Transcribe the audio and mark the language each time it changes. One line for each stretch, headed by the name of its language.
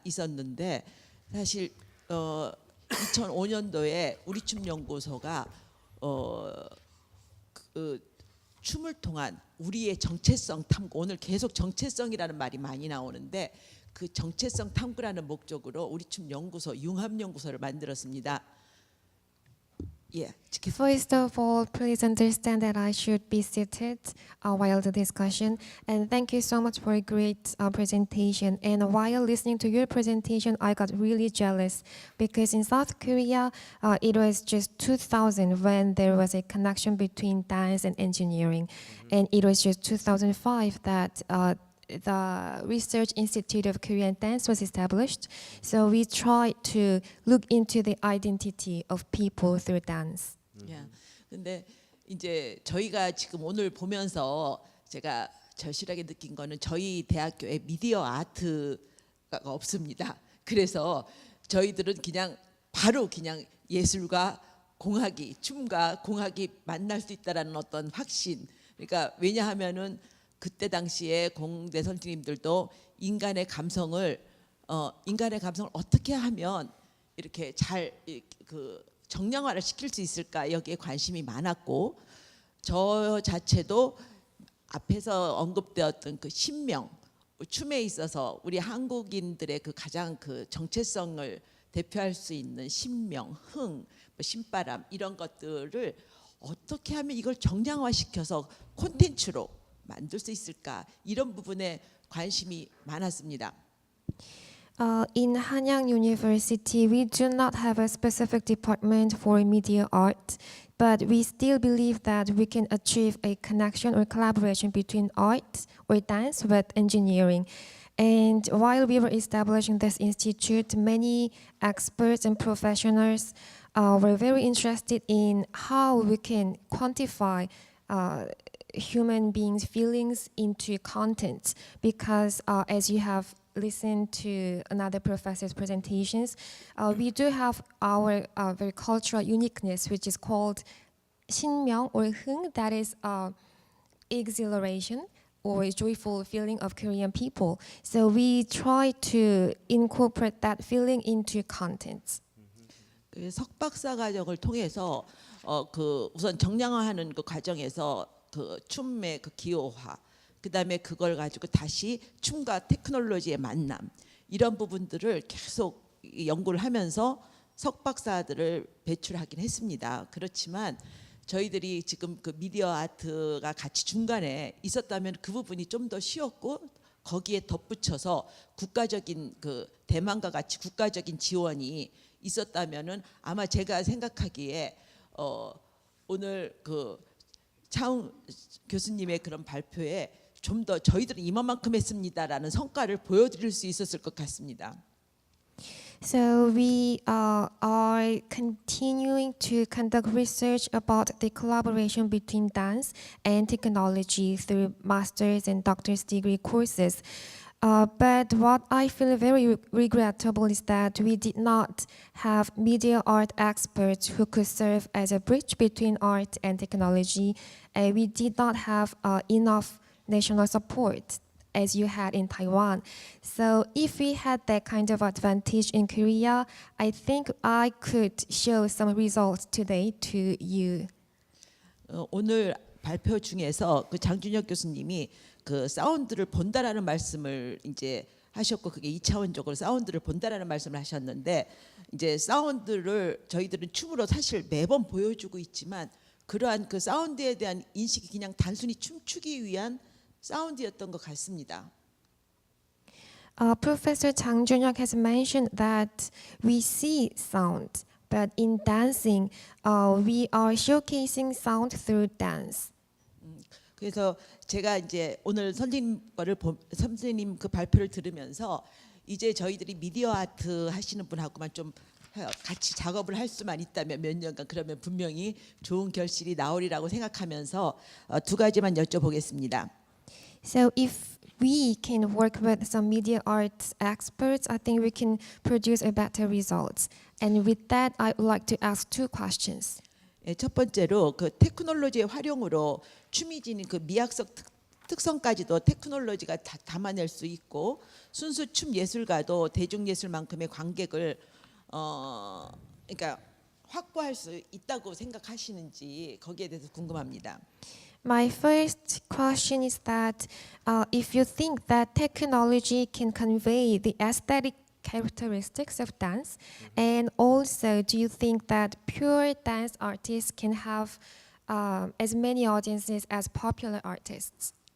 Korean: 있었는데 사실 2005년도에 우리춤연구소가 춤을 통한 우리의 정체성 탐구, 오늘 계속 정체성이라는 말이 많이 나오는데 그 정체성 탐구라는 목적으로 우리춤연구소 융합연구소를 만들었습니다. 예.
English: First of all, please understand that I should be seated while the discussion. And thank you so much for a great presentation. And while listening to your presentation, I got really jealous because in South Korea, it was just 2000 when there was a connection between dance and engineering. And it was just 2005 that the Research Institute of Korean Dance was established. So we tried to look into the identity of people through dance.
Korean: 예. 근데 이제 저희가 지금 오늘 보면서 제가 절실하게 느낀 거는 저희 대학교에 미디어 아트가 없습니다. 그래서 저희들은 그냥 바로 그냥 예술과 공학이 춤과 공학이 만날 수 있다라는 어떤 확신. 그러니까 왜냐하면은 그때 당시에 공대 선생님들도 인간의 감성을 어떻게 하면 이렇게 잘 정량화를 시킬 수 있을까 여기에 관심이 많았고 저 자체도 앞에서 언급되었던 그 신명 춤에 있어서 우리 한국인들의 그 가장 그 정체성을 대표할 수 있는 신명, 흥, 신바람 이런 것들을 어떻게 하면 이걸 정량화시켜서 콘텐츠로 만들 수 있을까 이런 부분에 관심이 많았습니다.
English: In Hanyang University, we do not have a specific department for media art, but we still believe that we can achieve a connection or collaboration between art or dance with engineering. And while we were establishing this institute, many experts and professionals were very interested in how we can quantify human beings' feelings into content, because as you have listened to another professor's presentations, we do have our very cultural uniqueness, which is called 신명 or 흥, that is exhilaration or a joyful feeling of Korean people. So we try to incorporate that feeling into content.
Korean: 그 석박사 과정을 통해서 그 우선 정량화하는 그 과정에서 그 춤의 그 기호화, 그다음에 그걸 가지고 다시 춤과 테크놀로지의 만남 이런 부분들을 계속 연구를 하면서 석박사들을 배출하긴 했습니다. 그렇지만 저희들이 지금 그 미디어 아트가 같이 중간에 있었다면 그 부분이 좀 더 쉬웠고 거기에 덧붙여서 국가적인 그 대만과 같이 국가적인 지원이 있었다면은 아마 제가 생각하기에 오늘 그 차웅 교수님의 그런 발표에 좀 더 저희들은 이만큼 했습니다라는 성과를 보여드릴 수 있었을 것 같습니다.
English: So we are continuing to conduct research about the collaboration between dance and technology through master's and doctor's degree courses. But what I feel very regrettable is that we did not have media art experts who could serve as a bridge between art and technology. We did not have enough national support. as you had in Taiwan. So if we had that kind of advantage in Korea, I think I could show some results today to you.
Korean: 오늘 발표 중에서 그 장준혁 교수님이 그 사운드를 본다라는 말씀을 이제 하셨고 그게 2차원적으로 사운드를 본다라는 말씀을 하셨는데 이제 사운드를 저희들은 춤으로 사실 매번 보여주고 있지만 그러한 그 사운드에 대한 인식이 그냥 단순히 춤추기 위한 사운드였던 것 같습니다.
English: Professor Chang Junhyuk has mentioned that we see sound, but in dancing, we are showcasing sound through dance.
Korean: 그래서 제가 이제 오늘 선생님 그 발표를 들으면서 이제 저희들이 미디어 아트 하시는 분하고만 좀 같이 작업을 할 수만 있다면 몇 년간 그러면 분명히 좋은 결실이 나오리라고 생각하면서 두 가지만 여쭤보겠습니다.
English: So if we can work with some media arts experts, I think we can produce a better results. And with that, I would like to ask two questions.
Korean: 첫 번째로 그 테크놀로지의 활용으로 춤이 지닌 그 미학적 특성까지도 테크놀로지가 담아낼 수 있고 순수 춤 예술가도 대중예술만큼의 관객을 그러니까 확보할 수 있다고 생각하시는지 거기에 대해서 궁금합니다.
English: My first question is that if you think that technology can convey the aesthetic characteristics of dance, and also do you think that pure dance artists can have as many audiences as popular artists?